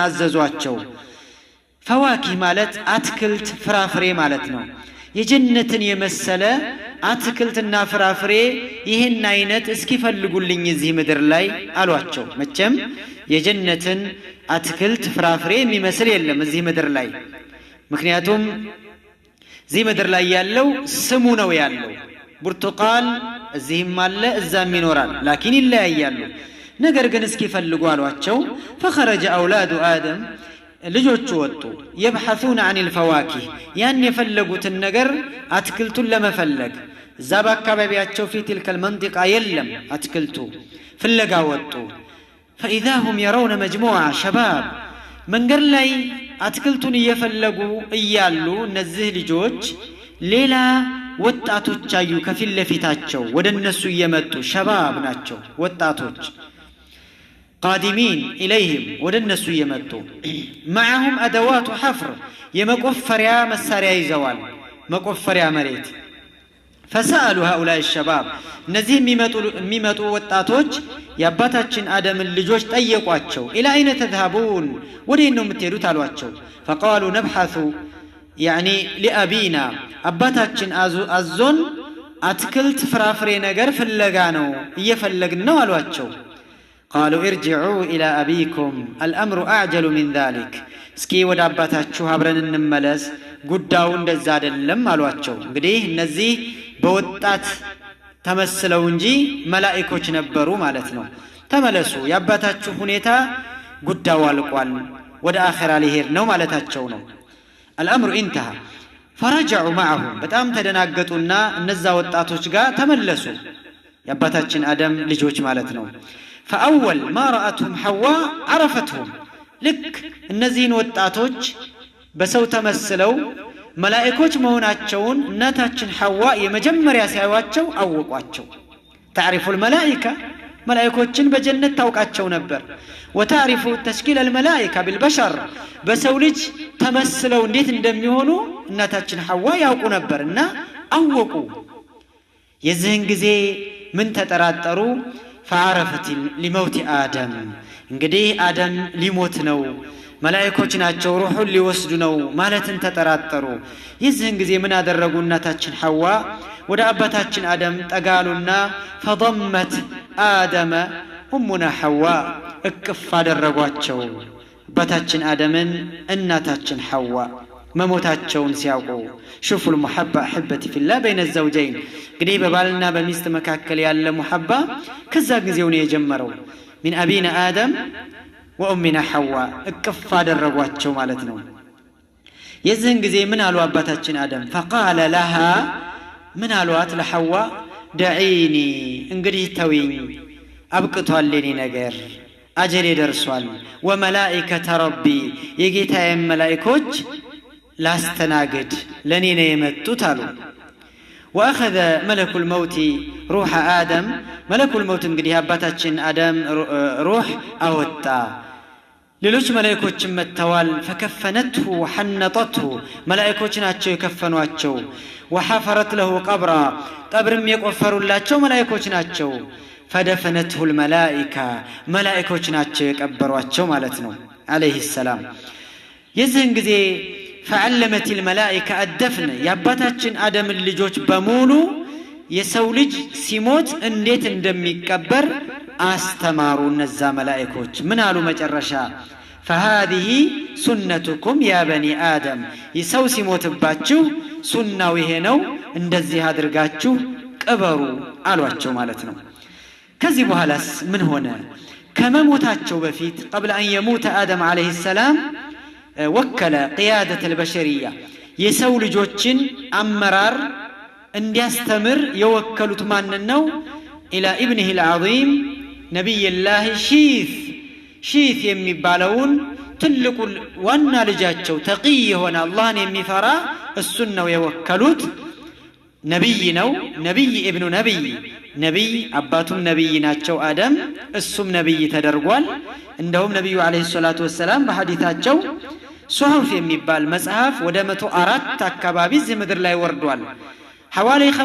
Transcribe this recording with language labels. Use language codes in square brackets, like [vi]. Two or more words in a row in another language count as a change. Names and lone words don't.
[am] አዘዟቸው فواكه ማለት አትክልት ፍራፍሬ ማለት ነው የጀነትን የመሰለ አትክልትና ፍራፍሬ ይሄን አይነት እስኪ ፈልጉልኝ እዚህ ምድር ላይ አሏቸው መቼም የጀነትን አትክልት ፍራፍሬ የሚመስል የለም እዚህ ምድር ላይ ምክንያቱም እዚህ ምድር ላይ ያለው ስሙ ነው ያለው ብርቱቃል እዚህም አለ እዛም ይኖራል ላኪን ይለያያሉ ነገር ግን እስኪ ፈልጉ አሏቸው [ar] فخرج اولاد ادم [am] ልጆቹ ወጡ [ar] يبحثون عن الفواكه [am] ያን የፈለጉትን ነገር አትክልቱን ለመፈለግ እዛ በአካባቢያቸው [ar] في تلك المنطقه [am] የለም አትክልቱ ፍለጋ ወጡ [ar] فاذا هم يرون مجموعه شباب [am] መንገድ ላይ አትክልቱን እየፈለጉ እያሉ እነዚህ ልጆች ሌላ ወጣቶች አዩ ከፊት ለፊታቸው ወደነሱ እየመጡ ሸባብ ናቸው ወጣቶች [ar] قادمين إليهم [am] ወደነሱ እየመጡ [ar] معهم أدوات حفر [am] የመቆፈሪያ መሳሪያ ይዘዋል መቆፈሪያ መሬት [ar] فسألوا هؤلاء الشباب [am] እነዚህ የሚመጡ ወጣቶች የአባታችን አደምን ልጆች ጠየቋቸው [ar] إلى أين تذهبون [am] ወዴት ነው የምትሄዱት አሏቸው [ar] فقالوا نبحث يعني لأبينا [am] أباتاችን አዞን አትክልት ፍራፍሬ ነገር ፍለጋ ነው እየፈለግን ነው አሏቸው [ar] قالوا ارجعوا إلى أبيكم الأمر أعجل من ذلك [am] እስኪ ወደ አባታችሁ አብረን እንመለስ ጉዳዩ እንደዛ አይደለም አሏቸው እንግዲህ እነዚህ በወጣት ተመስለው እንጂ መላእክቶች ነበሩ ማለት ነው ተመለሱ ያባታችሁ ሁኔታ ጉዳዩ አልቋል ወደ አኺራ ሊሄድ ነው ማለታቸው ነው [ar] الأمر انتهى فرجعوا معهم [am] በጣም ተደናገጡና እነዛ ወጣቶች ጋር ተመለሱ ያባታችን አደም ልጆች ማለት ነው [ar] فأول ما رأتهم حواء عرفتهم [am] ልክ እነዚህን ወጣቶች በሰው ተመስለው መላእክቶች መሆናቸውን እናታችን ሐዋ የመጀመሪያ ሲያዩአቸው አወቋቸው [ar] تعرف الملائكة [am] ملائكቶችን በጀነት ታውቃቸው ነበር [ar] وتعرف تشكيل الملائكة بالبشر [am] በሰው ልጅ ተመስለው እንዴት እንደሚሆኑ እናታችን ሐዋ ያውቁ ነበርና አወቁ የዚህን ጊዜ ምን ተጠራጠሩ [ar] فعرفت لموت آدم [am] እንግዲህ አደም ሊሞት ነው መላእክቶች ናቸው ሩሑን ሊወስዱ ነው ማለትን ተጠራጠሩ የዚህን ጊዜ ምን አደረጉ እናታችን ሐዋ ወደ አባታችን አደም ጠጋሉና [ar] فضمت آدم أمنا حواء [am] እቅፍ አደረጓቸው አባታችን አደምን እናታችን ሐዋ መሞታቸውን ሲያውቁ [ar] شوفوا المحبة أحبتي في الله بين الزوجين [am] እንግዲህ በባልና በሚስት መካከል ያለ ሙሐባ ከዛ ጊዜው ነው የጀመረው [ar] من أبينا آدم وأمنا حواء [am] እቅፍ አደረጓቸው ማለት ነው የዚህን ጊዜ ምን አሉ አባታችን አደም [ar] فقال لها [am] ምን አሏት ለሐዋ دعيني እንግዲህ ተውኝ አብቅቷል ለኔ ነገር አጀሌ ደርሷል [ar] وملائكة ربي [am] የጌታዬ መላእክቶች ላስተናግድ ለኔ ነው የመጡት አሉ [ar] واخذ ملك الموت روح آدم ملك الموت [am] እንግዲህ አባታችን አደም روح አወጣ ሌሎች መላእክቶችም መተዋል [ar] فكفنته وحنطته [am] መላእክቶች ናቸው የከፈኗቸው وحفرت [ar] له قبرا [am] ቀብርም የቆፈሩላቸው መላእክቶች ናቸው [ar] فدفنته الملائكة ملائكة [am] ናቸው የቀበሯቸው ማለት ነው [ar] عليه السلام [am] የዚህን ጊዜ [ar] فعلمت الملائكة [am] الدفن ያባታችን አደም ልጆች በሙሉ የሰው ልጅ ሲሞት እንዴት እንደሚቀበር አስተማሩ እነዛ መላእክቶች ምን አሉ መጨረሻ [ar] فهذه سنتكم يا بني آدم [am] የሰው ሲሞትባችሁ ሱናው ይሄ ነው እንደዚህ አድርጋችሁ ቀበሩ አሏቸው ማለት ነው ከዚህ በኋላስ ምን ሆነ ከመሞታቸው በፊት [ar] قبل أن يموت آدم عليه السلام وكل قيادة البشرية [am] የሰው ልጆችን አመራር እንዲያስተምር የወከሉት ማን ነው [ar] إلى ابنه العظيم نبي الله [am] ሺት የሚባለውን ትልቁ ዋና ልጃቸው ተቂይ ሆነ አላህን የሚፈራ እሱን ነው የወከሉት ነብይ ነው [ar] نبي ابن نبي [am] ነብይ አባቱም ነብይ ናቸው አደም እሱም ነብይ ተደርጓል እንደውም ነብዩ [ar] عليه الصلاة والسلام [am] በሐዲታቸው ሱሁፍ የሚባል መጽሐፍ ወደ 104 አካባቢ ምድር ላይ ወርዷል ሐዋሊ